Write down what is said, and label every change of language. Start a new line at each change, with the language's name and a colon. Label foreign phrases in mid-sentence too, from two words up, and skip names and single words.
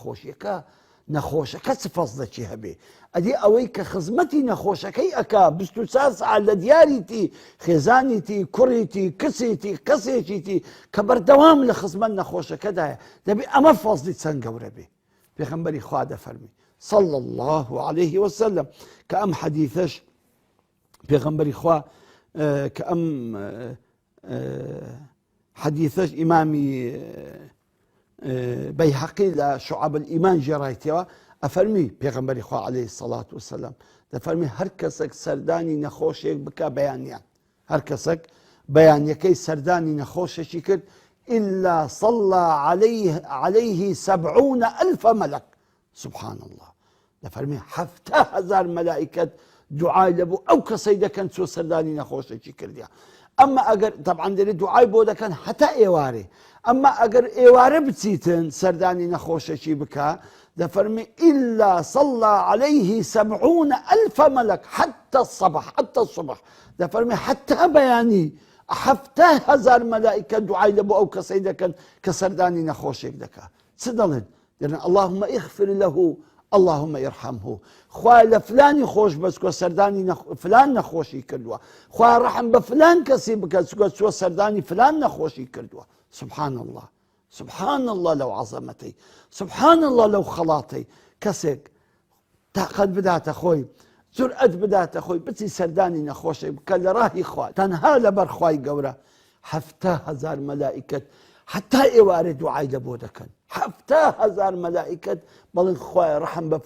Central Kurdish: نەخۆشەکە چ فەزلێکی هەبێ ئەدی ئەوەی کە خزمەتی نەخۆشەکەی ئەکا 24 ساعت لە دیاریتی خێزانیتی کوڕیتی کچیتی کەسێکیتی کە بەردەوام لە خزمەت نەخۆشەکەدایە دەبی ئەمە فەزلی چەند گەورە بێ پێغەمبەری خوا دەفەرمی
Arabic: صلى الله عليه وسلم
Central Kurdish: کە ئەم حەدیثەش پێغەمبەری خوا کە ئەم حەدیثەش ئیمامی بەیهەقی لە شعب الئیمان جێڕایەتەوە ئەفەرمی پێغەمبەری خوا
Arabic: عليه الصلاة والسلام
Central Kurdish: دەفەرمی هەر کەسێک سەردانی نەخۆشێک بکە بەیانیان هەر کەسێک بەیانیەکەی سەردانی نەخۆشێکی کرد
Arabic: إلا صلى عليه 70,000 ملك سبحان الله
Central Kurdish: دەفەرمی 70,000 مەلائیکەت دوعای لەبوو ئەو کەسەی دەکەن چۆ سەردانی نەخۆشێکی کردیا ئەمما ئەگەر طبعا دەرێ دوعای بۆ دەکەن هەتا ئێوارێ ئەمما ئەگەر ئێوارە بچیتن سەردانی نەخۆشێکی بکە دەفەرمی
Arabic: إلا صلى عليه 70,000 ملك حتى الصبح
Central Kurdish: دەفەرمی حتى بەیانی 70,000 مەلائیکە دوعای لەبوو ئەو کەسەی دەکەن کە سەردانی نەخۆشێک دەکە چ دەڵێن دەڵێن
Arabic: اللهم اغفر له اللهم ارحمه
Central Kurdish: خوای لە فلانی خۆش بەچکۆ سەردانی فلان نەخۆشی کردووە خوای ڕەحم بە فلان کەسی بکە چکۆ سەردانی فلان نەخۆشی کردووە
Arabic: سبحان الله سبحان الله
Central Kurdish: لەو عەزەمەتەی
Arabic: سبحان الله
Central Kurdish: لەو خەڵاتەی کەسێک تاقەت بداتە خۆی جورئەت بداتە خۆی بچی سەردانی نەخۆشێک بکە لە ڕاهی خوا تەنها لەبەر خوای گەورە 70,000 مەلائیکەت حتا ئێوارە دوعای لە بۆ دەکەن 70,000 مەلائیکەت بەڵێن خوای ڕەحم بە